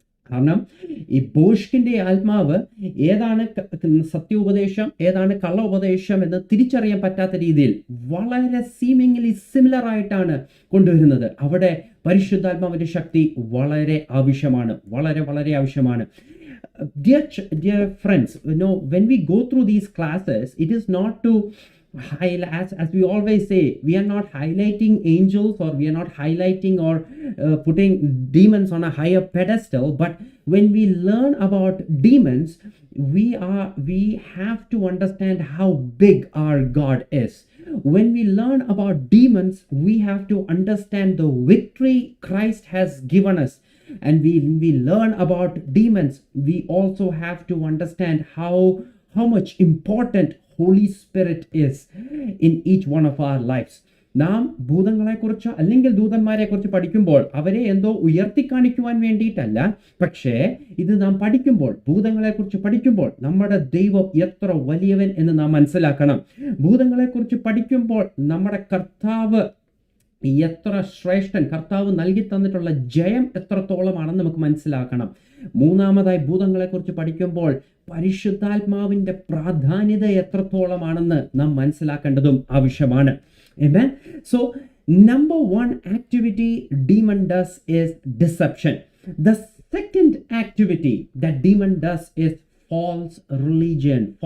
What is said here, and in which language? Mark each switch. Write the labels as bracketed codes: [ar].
[ml] കാരണം ഈ ബോഷ്കിൻ്റെ ആത്മാവ് ഏതാണ് സത്യോപദേശം, ഏതാണ് കള്ള ഉപദേശം എന്ന് തിരിച്ചറിയാൻ പറ്റാത്ത രീതിയിൽ വളരെ [en] seemingly similar [ml] ആയിട്ടാണ് കൊണ്ടുവരുന്നത്. അവിടെ പരിശുദ്ധാത്മാവിൻ്റെ ശക്തി വളരെ ആവശ്യമാണ്, വളരെ വളരെ ആവശ്യമാണ്. [en] Dear friends, when we go through these classes, it is not to highlight, as we always say, we are not highlighting angels, or we are not highlighting or putting demons on a higher pedestal. But when we learn about demons, we have to understand how big our God is. When we learn about demons, we have to understand the victory Christ has given us. And we learn about demons, we also have to understand how much important Holy Spirit is in each one of our lives. [ml] നാം ഭൂതങ്ങളെക്കുറിച്ച് അല്ലെങ്കിൽ ദൂതന്മാരെക്കുറിച്ച് പഠിക്കുമ്പോൾ അവരെ എന്തോ ഉയർത്തിക്കാണിക്കുവാൻ വേണ്ടിയിട്ടല്ല, പക്ഷേ ഇത് നാം പഠിക്കുമ്പോൾ, ഭൂതങ്ങളെക്കുറിച്ച് പഠിക്കുമ്പോൾ നമ്മുടെ ദൈവം എത്ര വലിയവൻ എന്ന് നാം മനസ്സിലാക്കണം. ഭൂതങ്ങളെക്കുറിച്ച് പഠിക്കുമ്പോൾ നമ്മുടെ കർത്താവ് എത്ര ശ്രേഷ്ഠൻ, കർത്താവ് നൽകി തന്നിട്ടുള്ള ജയം എത്രത്തോളമാണെന്ന് നമുക്ക് മനസ്സിലാക്കണം. മൂന്നാമതായി ഭൂതങ്ങളെക്കുറിച്ച് പഠിക്കുമ്പോൾ പരിശുദ്ധാത്മാവിൻ്റെ പ്രാധാന്യത എത്രത്തോളമാണെന്ന് നാം മനസ്സിലാക്കേണ്ടതും ആവശ്യമാണ്. [en] Amen. So number one activity demon does is deception. The second activity that demon does is false religion.